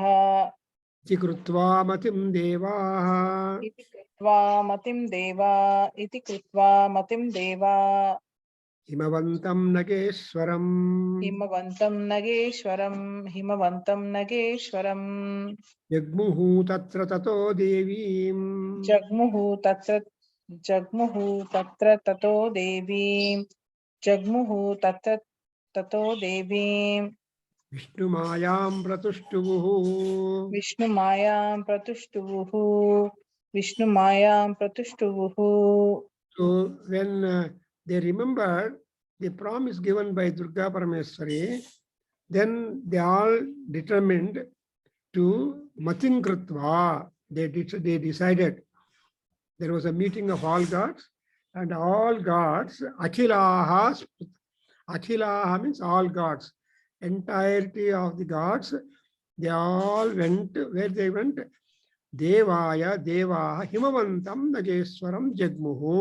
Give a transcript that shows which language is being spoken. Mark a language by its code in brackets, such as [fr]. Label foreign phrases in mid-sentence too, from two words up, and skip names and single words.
[sa] ఇతి కృత్వా మతిం దేవాః ఇతి కృత్వా మతిం దేవా ఇతి కృత్వా మతిం దేవా హిమవంతం నగేశ్వరం హిమవంతం నగేశ్వరం హిమవంతం నగేశ్వరం జగ్ముః తత్ర తతో దేవీం జగ్ముహు తత్ర తతో దేవీం జగ్ముహు తత్ర తతో దేవీం విష్ణుమాయాం ప్రతుష్టువుః విష్ణుమాయాం ప్రతుష్టువుః విష్ణుమాయాం ప్రతుష్టువుః. [en] So when they remembered the promise given by Durga Parameswari, then they all determined to [sa] मतिं कृत्वा. [en] They decided. There was a meeting of all gods, and all gods, akhilaha means all gods, entirety of the gods, they all went, where they went, [sa] देवाय देवाः हिमवन्तं नगेश्वरं जग्मुः.